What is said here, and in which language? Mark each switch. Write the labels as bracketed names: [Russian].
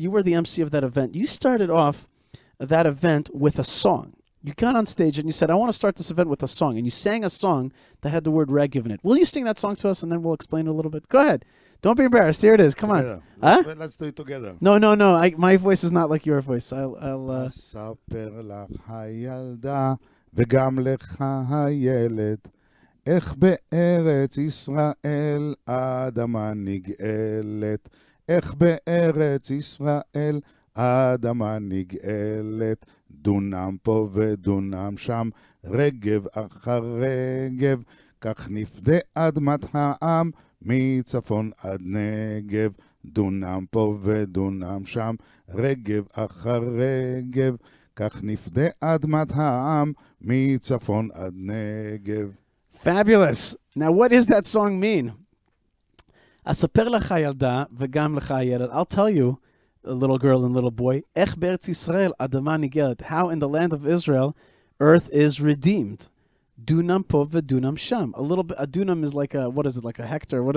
[English] You were the MC of that event. You started off that event with a song. You got on stage and you said, "I want to start this event with a song," and you sang a song that had the word Regev in it. Will you sing that song to us, and then we'll explain it a little bit? Go ahead. Don't be embarrassed. Here it is. Come on. Huh? Let's do it together. No. My voice is not like your voice. I'll [Hebrew] אספר לך הילדה וגם לך הילד איך בארץ ישראל האדמה נגאלת איך בארץ ישראל האדמה נגאלת דונם פה ודונם שם רגב אחר רגב כך נפדה אדמת העם מצפון עד נגב דונם פה ודונם שם רגב אחר רגב כך נפדה אדמת העם מצפון עד נגב. [English] Fabulous. Now, what does that song mean? [Hebrew] אספר לך ילדה וגם לך הילד. [English] I'll tell you, little girl and little boy, [Hebrew] איך בארץ ישראל אדמה נגאלת. [English] How in the land of Israel, earth is redeemed. [Hebrew] Dunam po v'dunam sham. [English] A little bit. A dunam is like a, what is it, like a hectare?